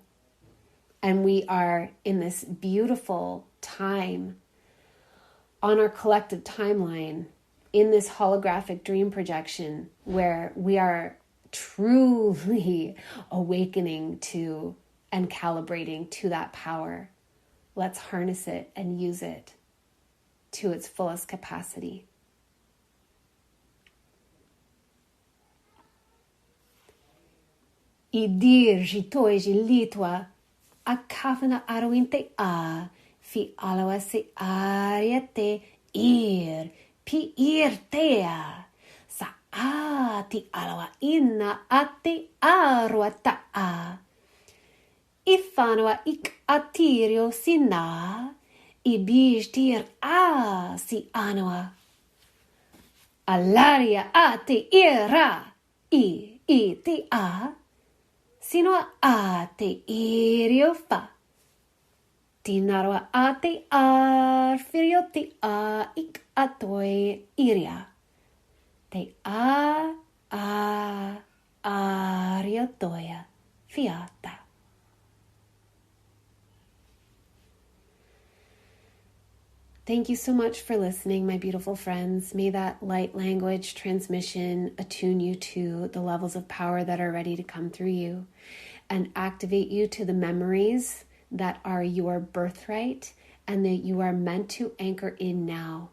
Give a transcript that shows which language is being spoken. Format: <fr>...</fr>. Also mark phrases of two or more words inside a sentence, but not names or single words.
<en>And we are in this beautiful time on our collective timeline, in this holographic dream projection, where we are truly awakening to and calibrating to that power. Let's harness it and use it to its fullest capacity. I dir jitoi jilitua a kafana arwinte a fi alawa se ariate ir pi ir tea sa a ti alawa inna ate arwata a ifanoa ik atirio sina I bij tir a si anoa alaria ate ira I te a sino a te irio fa. Tinaroa a te ar firio te a ik atoe iria. Te ario toia fiata. Thank you so much for listening, my beautiful friends. May that light language transmission attune you to the levels of power that are ready to come through you and activate you to the memories that are your birthright and that you are meant to anchor in now.</en>